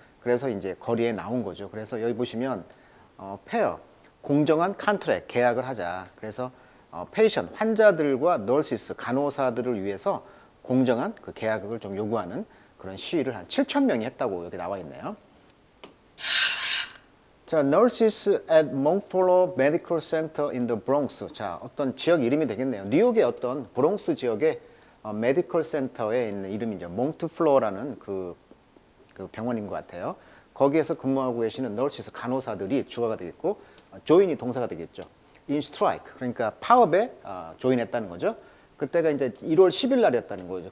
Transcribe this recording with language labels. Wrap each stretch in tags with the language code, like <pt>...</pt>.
<ko>그래서 이제 거리에 나온 거죠. 그래서 여기 보시면 페어, 공정한 컨트랙, 계약을 하자. 그래서 페이션, 환자들과 널시스, 간호사들을 위해서 공정한 그 계약을 좀 요구하는 그런 시위를 한 7천 명이 했다고 여기 나와 있네요.</ko> <en>자, Nurses at Montefiore Medical Center in the Bronx.</en> <ko>자, 어떤 지역 이름이 되겠네요. 뉴욕의 어떤 브롱스 지역의 메디컬 센터에 있는 이름이죠. 몽트플로어라는 그 병원인 것 같아요. 거기에서 근무하고 계시는 nurses, 간호사들이 주어가 되겠고, join이 동사가 되겠죠. in strike, 그러니까 파업에 조인했다는 거죠. 그때가 이제 1월 10일 날이었다는 거죠.</ko>